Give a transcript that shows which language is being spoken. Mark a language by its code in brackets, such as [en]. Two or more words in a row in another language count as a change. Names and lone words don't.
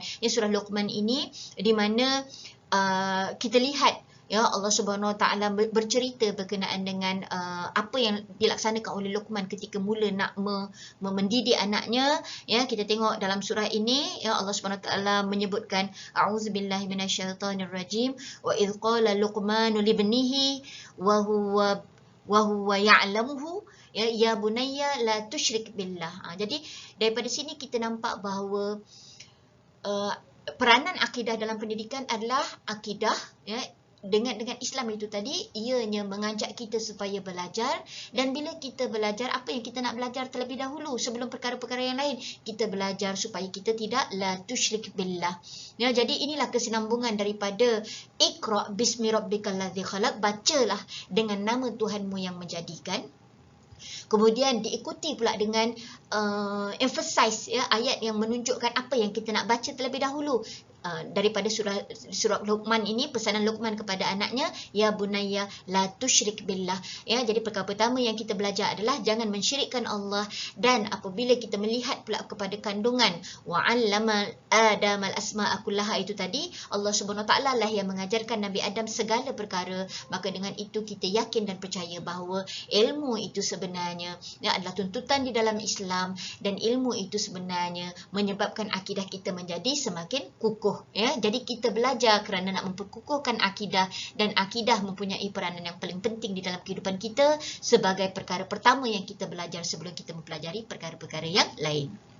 [ms] Surah Luqman ini di mana kita lihat [ar] الله سبحانه وتعالى [ms] bercerita berkenaan dengan apa yang dilaksanakan oleh Luqman ketika mula nak mendidik anaknya. Kita tengok dalam surah ini, [ar] الله سبحانه وتعالى [ms] menyebutkan, [ar] أعوذ بالله من الشيطان الرجيم, وإذ قال لقمان لابنه وهو يعلمه يا بني لا تشرك بالله. [ms] Jadi daripada sini kita nampak bahawa peranan akidah dalam pendidikan adalah akidah, dengan Islam itu tadi, ianya mengajak kita supaya belajar, dan bila kita belajar, apa yang kita nak belajar terlebih dahulu sebelum perkara-perkara yang lain, kita belajar supaya kita tidak [ar] لا تشرك بالله. [ms] Jadi inilah kesinambungan daripada [ar] اقرأ باسم ربك الذي خلق, [ms] bacalah dengan nama Tuhanmu yang menjadikan. Kemudian diikuti pula dengan emphasize, ayat yang menunjukkan apa yang kita nak baca terlebih dahulu. Daripada surah Luqman ini, pesanan Luqman kepada anaknya, [ar] يا بني لا تشرك بالله. [ms] Jadi perkara pertama yang kita belajar adalah jangan mensyirikkan Allah. Dan apabila kita melihat pula kepada kandungan [ar] وعلم آدم الأسماء كلها [ms] itu tadi, [ar] الله سبحانه وتعالى [ms] lah yang mengajarkan Nabi Adam segala perkara, maka dengan itu kita yakin dan percaya bahawa ilmu itu sebenarnya adalah tuntutan di dalam Islam, dan ilmu itu sebenarnya menyebabkan akidah kita menjadi semakin kukuh. Jadi kita belajar kerana nak memperkukuhkan akidah, dan akidah mempunyai peranan yang paling penting di dalam kehidupan kita sebagai perkara pertama yang kita belajar sebelum kita mempelajari perkara-perkara yang lain.